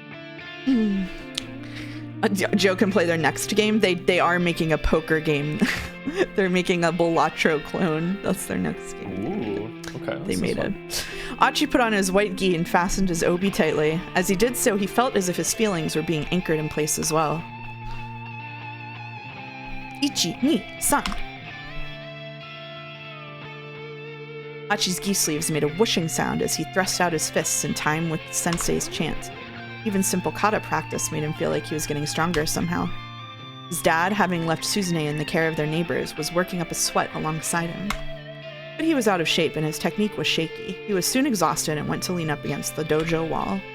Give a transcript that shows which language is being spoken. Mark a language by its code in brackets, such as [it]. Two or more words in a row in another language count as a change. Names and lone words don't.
[en] Joe can play their next game. They are making a poker game. They're making a Balatro clone. That's their next game. Ooh, okay. They made it. Achi put on his white gi and fastened his obi tightly. As he did so, he felt as if his feelings were being anchored in place as well. [ja] Ichi, ni, san. [en] Achi's gi sleeves made a whooshing sound as he thrust out his fists in time with the sensei's chant. Even simple kata practice made him feel like he was getting stronger somehow. His dad, having left Suzune in the care of their neighbors, was working up a sweat alongside him. But he was out of shape and his technique was shaky. He was soon exhausted and went to lean up against the dojo wall.